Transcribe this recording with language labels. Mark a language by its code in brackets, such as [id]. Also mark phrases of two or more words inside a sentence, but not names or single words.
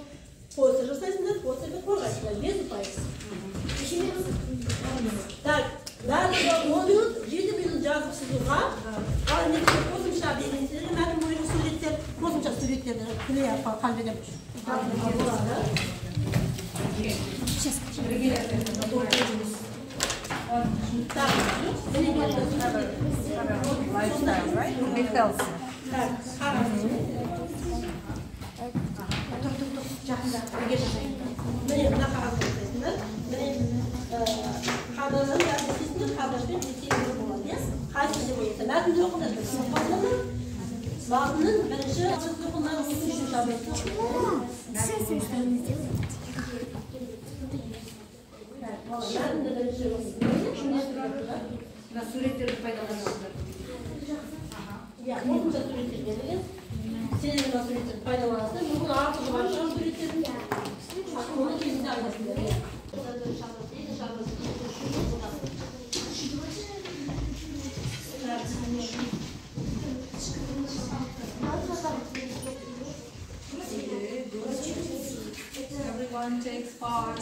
[kk] Постер жасайсыңдар, постерді қорғайсыңдар 5 ұпай. Так, барлығы 10 минут, 7 минут жазып сызуға. Ал негізгі қосымша белгілерді, мәтін бойынша суреттер, қосымша суреттерді күле қалбедеп жазуға болады. Так, [en] Lifestyle, right? Be healthy. [kk] Так, қараңыз. Жақында бірге жасайсыңдар. Міне мына қағазды жасайсыңдар. Міне қағаздан жасайсыңдар, қағазбен есебі болады, иә? Қайсысы деп ойлайсың? Мәтінді оқыңдар. Мәтіннің бірінші оқыңдар, үшінші жабайсың. Мәтінді бірінші оқыңдар. На суреттерді пайдаланасыздар. Иә, қосымша суреттер берілген. Сенің мына суреттерді пайдаланасыздар. Бүгін артығы бар шығар суреттердің. Оны кезінде айтасыңдар, иә? [en] Everyone takes part.